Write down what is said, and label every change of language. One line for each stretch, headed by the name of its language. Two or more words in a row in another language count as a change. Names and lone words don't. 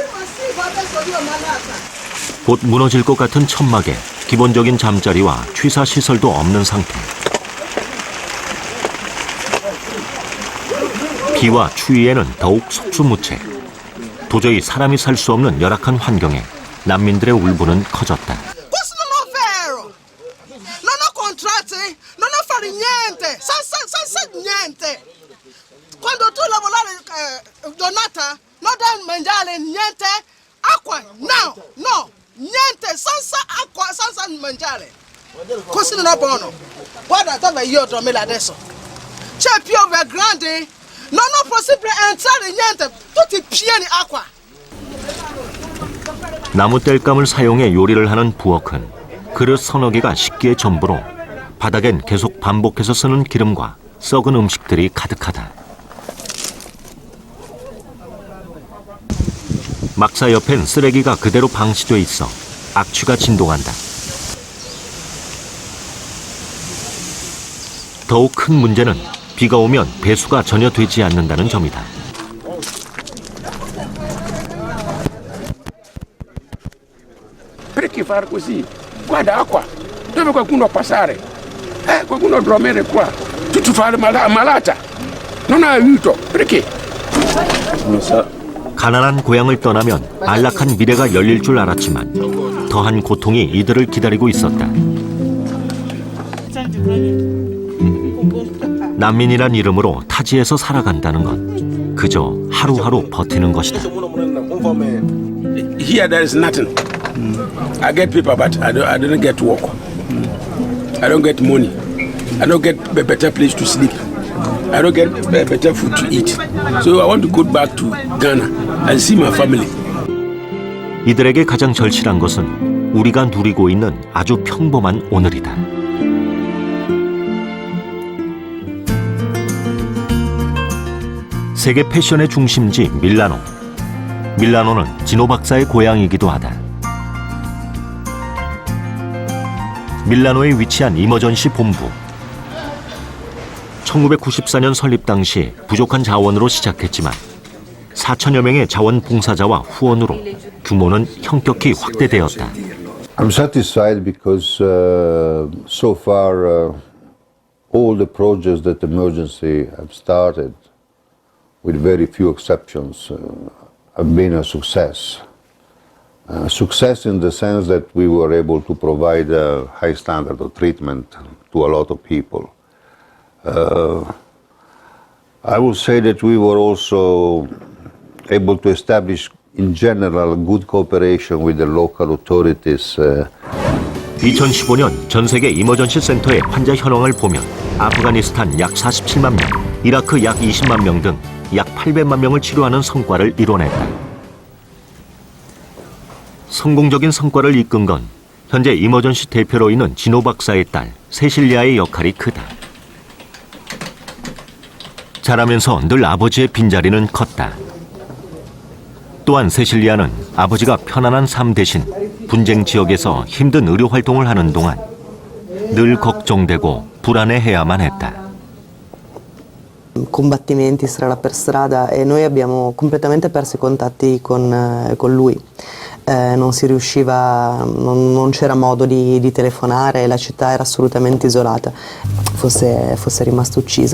Korean: 곧 무너질 것 같은 천막에 기본적인 잠자리와 취사 시설도 없는 상태. 비와 추위에는 더욱 속수무책. 도저히 사람이 살 수 없는 열악한 환경에 난민들의 울분은 커졌다.
Italian: Quando tu lavorare donata, non devi mangiare niente, acqua, no, niente, senza acqua, senza mangiare. Questo non è buono. Guarda dove io dormo adesso. C'è piove grande, non è possibile entrare niente, tutti pieni acqua.
Korean: 나무 땔감을 사용해 요리를 하는 부엌은 그릇 서너 개가 식기의 전부로 바닥엔 계속 반복해서 쓰는 기름과 썩은 음식들이 가득하다. 막사 옆엔 쓰레기가 그대로 방치돼 있어 악취가 진동한다. 더욱 큰 문제는 비가 오면 배수가 전혀 되지 않는다는 점이다.
Italian: Perché fare così? Guarda acqua, dove qualcuno passare? Qualcuno dormire qua, tutto fare malata. Non ha aiuto, perché?
Korean: 가난한 고향을 떠나면 안락한 미래가 열릴 줄 알았지만 더한 고통이 이들을 기다리고 있었다. 난민이란 이름으로 타지에서 살아간다는 건 그저 하루하루 버티는 것이다.
English: Here there is nothing. I get paper, but I don't get work. I don't get money. I don't get a better place to sleep. I don't get better food to eat. So I want to go back to Ghana and see my family.
Korean: 이들에게 가장 절실한 것은 우리가 누리고 있는 아주 평범한 오늘이다. 세계 패션의 중심지 밀라노. 밀라노는 지노 박사의 고향이기도 하다. 밀라노에 위치한 이머전시 본부. 1994년 설립 당시 부족한 자원으로 시작했지만 4천여 명의 자원봉사자와 후원으로 규모는 현격히 확대되었다.
English: I'm satisfied because so far all the projects that emergency have started, with very few exceptions, have been a success. Success in the sense that we were able to provide a high standard of treatment to a lot of people. I would say that we were also able to establish in general good cooperation with the local authorities.
Korean: 2015년 전 세계 이머전시 센터의 환자 현황을 보면 아프가니스탄 약 47만 명, 이라크 약 20만 명 등 약 800만 명을 치료하는 성과를 이뤄냈다. 성공적인 성과를 이끈 건 현재 이머전시 대표로 있는 지노 박사의 딸 세실리아의 역할이 크다. 자라면서 늘 아버지의 빈자리는 컸다. 또한 세실리아는 아버지가 편안한 삶 대신 분쟁 지역에서 힘든 의료 활동을 하는 동안 늘 걱정되고 불안해해야만 했다.
Italian: Combattimenti strada per strada e noi abbiamo completamente perso i contatti con lui. Non si riusciva, non c'era modo di telefonare, la città era assolutamente isolata, fosse rimasto ucciso.